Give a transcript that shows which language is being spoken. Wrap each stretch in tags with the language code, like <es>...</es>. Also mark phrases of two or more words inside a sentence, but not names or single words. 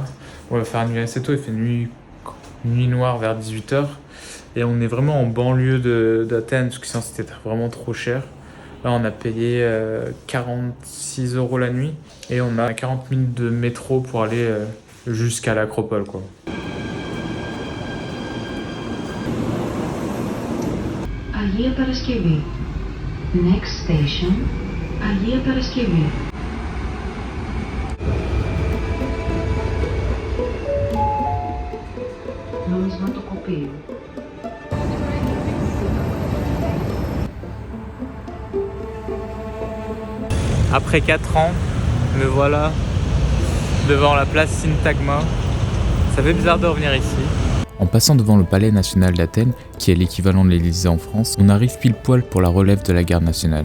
<fr>On va faire une nuit assez tôt, il fait nuit noire vers 18h. Et on est vraiment en banlieue d'Athènes, parce que sinon c'était vraiment trop cher. Là, on a payé 46 € la nuit. Et on a 40 minutes de métro pour aller jusqu'à l'Acropole, quoi. Αγία Παρασκευή.</fr> <en>Next station, Αγία Παρασκευή.</en> <fr>Νομισματοκοπείο. Après 4 ans, me voilà devant la place Syntagma. Ça fait bizarre de revenir ici. En passant devant le palais national d'Athènes, qui est l'équivalent de l'Élysée en France, on arrive pile poil pour la relève de la garde nationale.</fr>